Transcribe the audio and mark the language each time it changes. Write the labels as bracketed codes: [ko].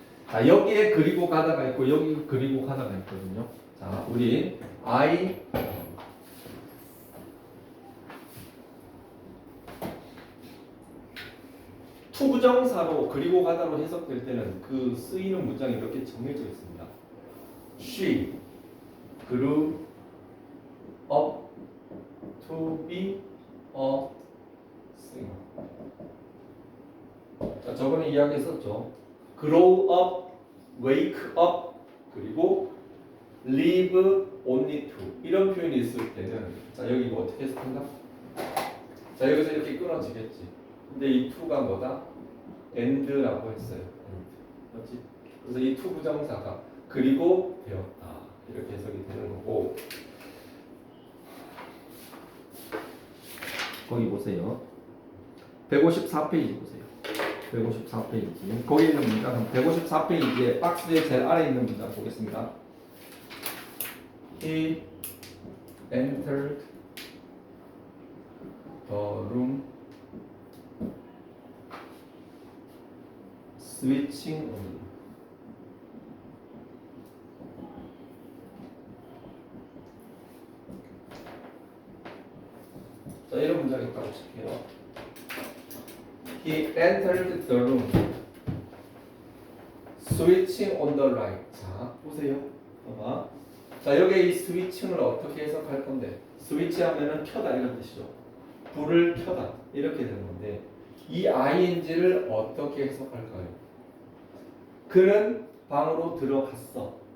[ko] 자 여기에 그리고 가다가 있고 여기 그리고 가다가 있거든요. 자 우리 I 투부정사로 그리고 가다로 해석될 때는 그 쓰이는 문장이 이렇게 정해져 있습니다. [en] She grew up to be a singer. [ko] 자, 저번에 이야기했었죠. grow up, wake up, 그리고 live only to 이런 표현이 있을 때는 자 여기 이거 어떻게 해석한다? 자 여기서 이렇게 끊어지겠지. 근데 이 to가 뭐다? and라고 했어요. 맞지? 그래서 이 to 부정사가 그리고 되었다 이렇게 해석이 되는 거고. 거기 보세요. 154페이지 보세요. 154페이지. 거기 있는 문장 154페이지에 박스의 제일 아래에 있는 문장 보겠습니다. [en] He entered the room switching on. [ko] 자, 이런 문장이 있다고 칠게요. [en] He entered the room switching on the light. [ko] 자, 보세요. 봐봐. 자, 여기에 이 스위칭을 어떻게 해석할 건데? 스위치 하면은 켜다 이런 뜻이죠. 불을 켜다 이렇게 되는 건데 이 ing를 어떻게 해석할까요? 그는 방으로 들어갔어.